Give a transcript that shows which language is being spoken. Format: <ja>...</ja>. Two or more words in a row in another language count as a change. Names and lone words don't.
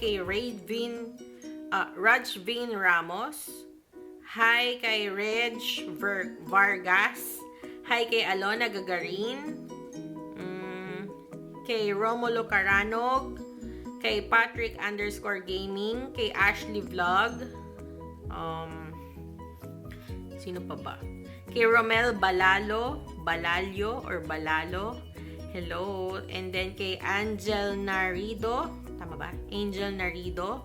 <tl>Hi kay Rajvin Ramos. Hi kay Reg Vargas. Hi kay Alona Gagarin. Kay Romulo Caranog. Kay Patrick _gaming. Kay Ashley Vlog. Sino pa ba? Kay Romel Balalio. Hello.</tl> <en>And then</en> <tl>kay Angel Narido. Tama ba? Angel Narido.</tl>